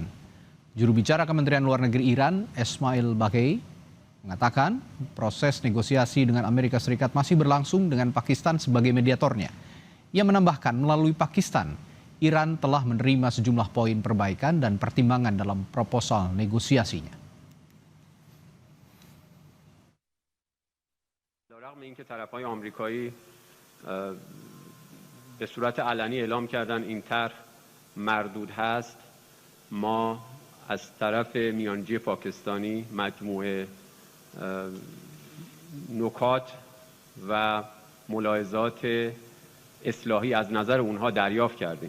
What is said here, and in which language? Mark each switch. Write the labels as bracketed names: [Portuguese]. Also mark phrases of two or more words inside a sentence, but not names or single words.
[Indonesian] Juru bicara Kementerian Luar Negeri Iran, Esmail Baghei, mengatakan proses negosiasi dengan Amerika Serikat masih berlangsung dengan Pakistan sebagai mediatornya. Ia menambahkan melalui Pakistan, Iran telah menerima sejumlah poin perbaikan dan pertimbangan dalam proposal negosiasinya. [Persian] اینکه طرف‌های آمریکایی به صورت علنی اعلام کردن این طرح مردود هست، ما از طرف میانجی پاکستانی مجموعه نکات و ملاحظات اصلاحی از نظر اونها دریافت کردیم.